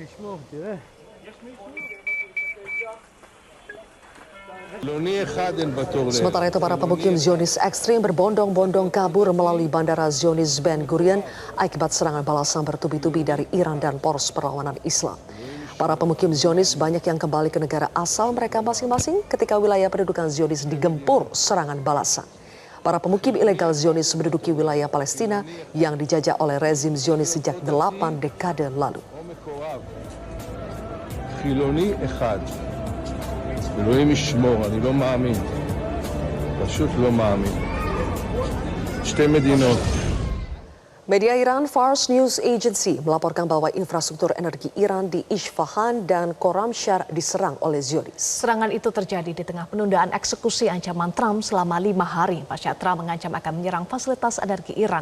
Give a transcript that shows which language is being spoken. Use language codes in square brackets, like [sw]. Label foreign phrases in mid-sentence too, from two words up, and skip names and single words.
[id] Sementara itu, para pemukim Zionis ekstrim berbondong-bondong kabur melalui Bandara Zionis Ben Gurion akibat serangan balasan bertubi-tubi dari Iran dan poros perlawanan Islam. Para pemukim Zionis banyak yang kembali ke negara asal mereka masing-masing ketika wilayah pendudukan Zionis digempur serangan balasan. Para pemukim ilegal Zionis menduduki wilayah Palestina yang dijajah oleh rezim Zionis sejak 8 dekade lalu. [he] אלוהים ישמור, אני לא מאמין. פשוט לא מאמין. שתי מדינות. [id] Media Iran Fars News Agency melaporkan bahwa infrastruktur energi Iran di Isfahan dan Khorramshahr diserang oleh Zionis. Serangan itu terjadi di tengah penundaan eksekusi ancaman Trump selama 5 hari pasca Trump mengancam akan menyerang fasilitas energi Iran.